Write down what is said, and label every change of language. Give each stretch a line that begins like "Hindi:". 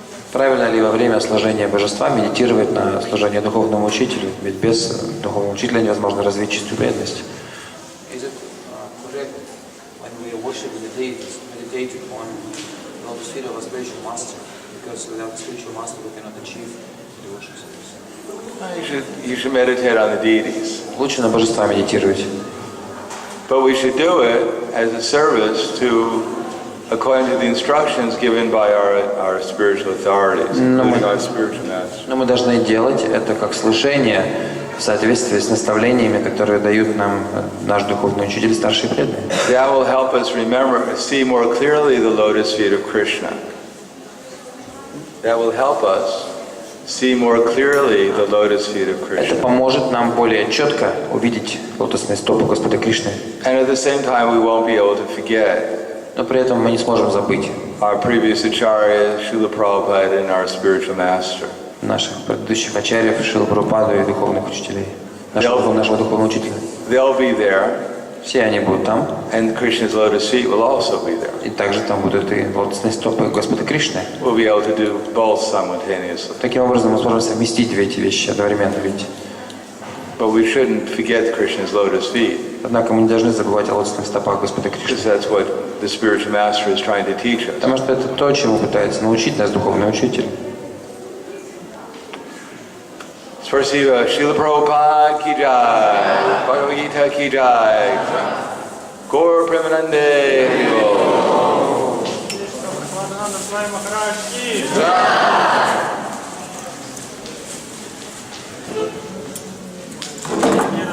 Russian: Правильно ли во время служения божества медитировать на служение духовному учителю? Ведь без духовного учителя невозможно развить чистую преданность.
English: Is it correct when we are worshiping the deities, meditate on the lotus feet of a spiritual master? Because without a spiritual master we cannot achieve devotion service. You should meditate on the deities.
Russian: Лучше на божества медитировать.
English: But we should do it as a service to, according to the instructions given by our spiritual authorities, including our spiritual master.
Russian: Но мы должны делать это как служение в соответствии с наставлениями, которые дают нам наш духовный учитель, старший преданный.
English: That will help us remember, see more clearly the lotus feet of Krishna. That will help us see more clearly the lotus feet of
Russian: Это
English: Krishna.
Russian: поможет нам более четко увидеть лотосные стопы Господа Кришны.
English: And at the same time, we won't be able to forget
Russian: Но при этом мы не сможем забыть
English: our previous acharya, Srila Prabhupada, and our spiritual master.
Russian: наших предыдущих ачарьев, Шрилу Прабхупаду и духовных учителей, нашего духовного учителя.
English: They'll be there,
Russian: Все они будут там,
English: and Krishna's lotus feet will also be there.
Russian: и также там будут и лотосные стопы Господа Кришны.
English: We'll be able to do both simultaneously.
Russian: Таким образом мы сможем совместить две эти вещи одновременно. Ведь.
English: But we shouldn't forget Krishna's lotus feet,
Russian: Однако мы не должны забывать о лотосных стопах Господа Кришны.
English: because that's what the spiritual master is trying to teach us.
Russian: Потому что это то, чему пытается научить нас духовный учитель. Спасибо. Шрила Прабхупада ки джай, Бхагavad Gita ки джай, Гаур Премананде Хари Бол. Прахладананда, Свами Махарадж ки.